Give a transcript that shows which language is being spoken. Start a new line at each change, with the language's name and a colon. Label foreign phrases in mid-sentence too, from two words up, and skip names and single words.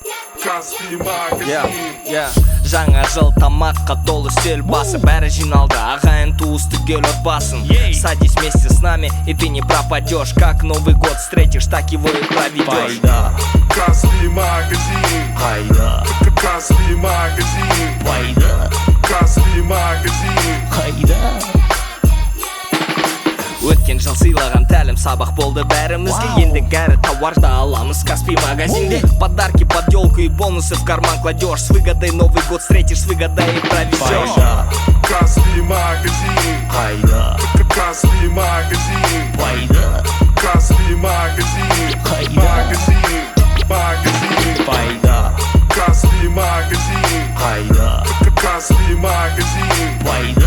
Kazakh: Каспий магазин. Жаңа жыл тамаққа толы үстел басы, бәрі жиналды, ағайын туыс түгел отбасын.
Russian: Садись вместе с нами, и ты не пропадешь. Как Новый год встретишь, так его и проведешь.
Kazakh: Каспий магазин. Каспий магазин. Каспий магазин. Өткен жыл сыйлаған тәлім сабақ болды бәрімізге. Енді кәрі тауарды аламыз Каспий магазинде.
Russian: Подарки под елку и бонусы в карман кладешь. С выгодой Новый год встретишь, с выгодой и проведешь.
Kazakh: Каспий магазин. Каспий магазин. Каспий магазин. Магазин. Каспий магазин. Каспий магазин.